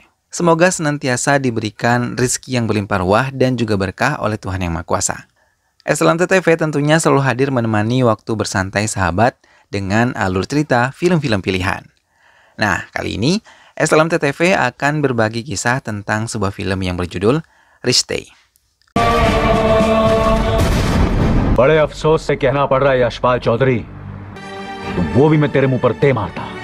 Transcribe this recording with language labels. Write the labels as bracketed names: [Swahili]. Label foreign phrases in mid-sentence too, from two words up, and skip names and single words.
[Indonesian] Semoga senantiasa diberikan rezeki yang berlimpah ruah dan juga berkah oleh Tuhan Yang Maha Kuasa. SLMT TV tentunya selalu hadir menemani waktu bersantai sahabat dengan alur cerita film-film pilihan. Nah, kali ini SLMT TV akan berbagi kisah tentang sebuah film yang berjudul Rishte. [Hindi] बड़े अफसोस से कहना पड़ रहा है यशपाल चौधरी, तो वो भी मैं तेरे मुंह पर दे मारता।